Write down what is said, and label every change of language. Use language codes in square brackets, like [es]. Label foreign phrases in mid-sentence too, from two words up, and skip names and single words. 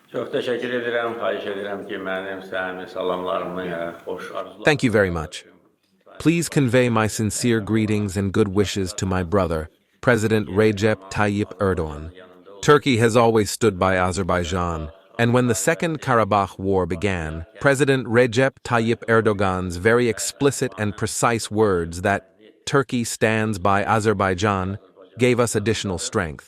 [az] Çox təşəkkür edirəm, xahiş edirəm ki, mənim səmimi salamlarımı, xoş [en] Thank you [az] arzularımı [en] very much. Please convey my sincere greetings and good wishes to my brother, President Recep Tayyip Erdogan. Turkey has always stood by Azerbaijan, and when the Second Karabakh War began, President Recep Tayyip Erdogan's very explicit and precise words that Turkey stands by Azerbaijan gave us additional strength.